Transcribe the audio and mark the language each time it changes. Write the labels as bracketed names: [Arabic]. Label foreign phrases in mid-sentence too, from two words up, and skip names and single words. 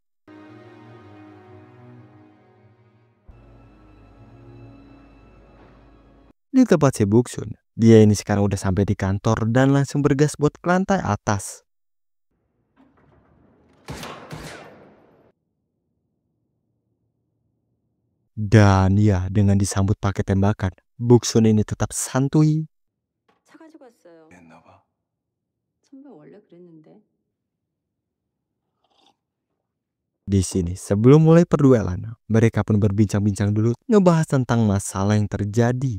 [Indonesian] Di tempat si Buksun, dia ini sekarang udah sampai di kantor dan langsung bergas buat ke lantai atas. Dan ya, dengan disambut pakai tembakan, Buksun ini tetap santuy. [Korean] 차 가지고 왔어요. 했나 봐. 선배 원래 그랬는데. [Indonesian] Di sini, sebelum mulai perduelan, mereka pun berbincang-bincang dulu ngebahas tentang masalah yang terjadi.